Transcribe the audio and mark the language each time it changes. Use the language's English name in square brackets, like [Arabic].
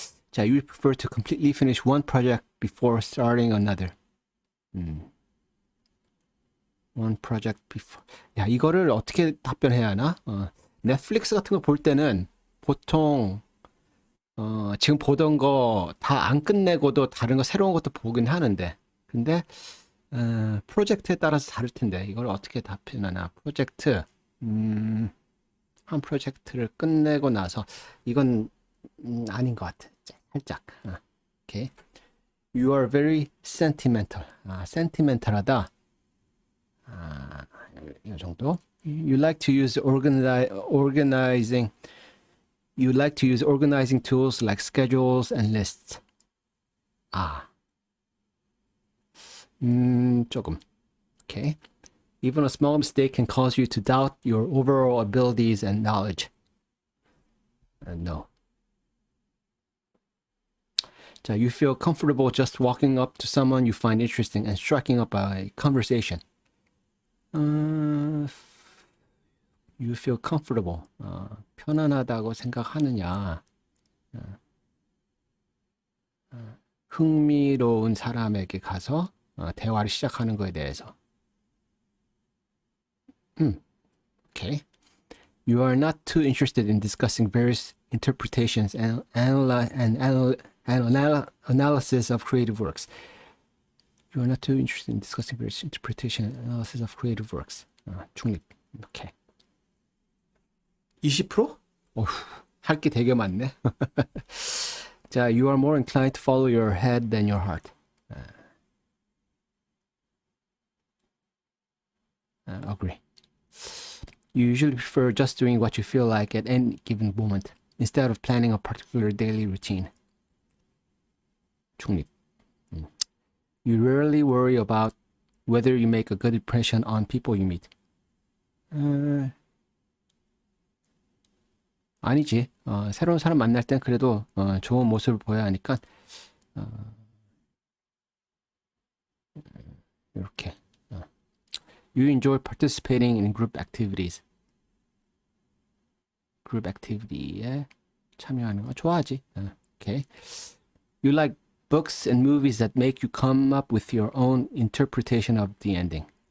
[English] 자, you prefer to completely finish one project before starting another. One project before. [Korean] 야, 이거를 어떻게 답변해야 하나? 넷플릭스 같은 거 볼 때는 보통 지금 보던 거 다 안 끝내고도 다른 거 새로운 것도 보긴 하는데, 근데 프로젝트에 따라서 다를 텐데 이걸 어떻게 답변하나? 프로젝트 한 프로젝트를 끝내고 나서 이건 아닌 것 같아. 살짝. 오케이. [English] You are very sentimental. [Korean] sentimental하다. 이 정도. [English] You like to use organizing. You like to use organizing tools like schedules and lists. [Korean] 조금. Okay. [English] Even a small mistake can cause you to doubt your overall abilities and knowledge. No. 자, you feel comfortable just walking up to someone you find interesting and striking up a conversation. You feel comfortable. [Korean] 편안하다고 생각하느냐. 흥미로운 사람에게 가서 대화를 시작하는 거에 대해서. [English] Okay. You are not too interested in discussing various interpretations and analysis of creative works. You are not too interested in discussing various interpretation and analysis of creative works. [Korean] 중립. 오케이. 20%? 할 게 되게 많네. [English] 자, you are more inclined to follow your head than your heart. Agree. You usually prefer just doing what you feel like at any given moment instead of planning a particular daily routine. [Korean] 중립. [English] You rarely worry about whether you make a good impression on people you meet. [Korean] 아니지. 새로운 사람 만날 땐 그래도 좋은 모습을 보여야 하니까 이렇게. [English] You enjoy participating in group activities. [Korean] group activity에 참여하는 거 좋아하지. [English] Okay. You like books and movies that make you come up with your own interpretation of the ending.